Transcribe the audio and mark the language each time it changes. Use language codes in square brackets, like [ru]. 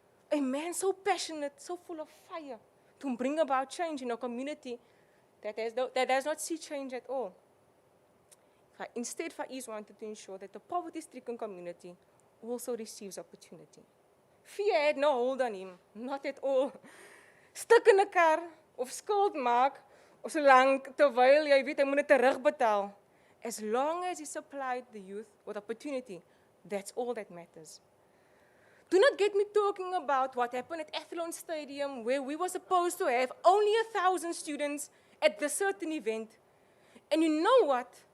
[en] A man so passionate, so full of fire to bring about change in a community that does not see change at all. Instead, Faiez wanted to ensure that the poverty-stricken community also receives opportunity. Fear had no hold on him, not at all. [af] Stuk in 'n kar of skuld maak, of solang terwyl jy weet hy moet dit terugbetaal. [en] As long as he supplied the youth with opportunity, that's all that matters. Do not get me talking about what happened at Athlone Stadium, where we were supposed to have only 1,000 students at the certain event. And you know what?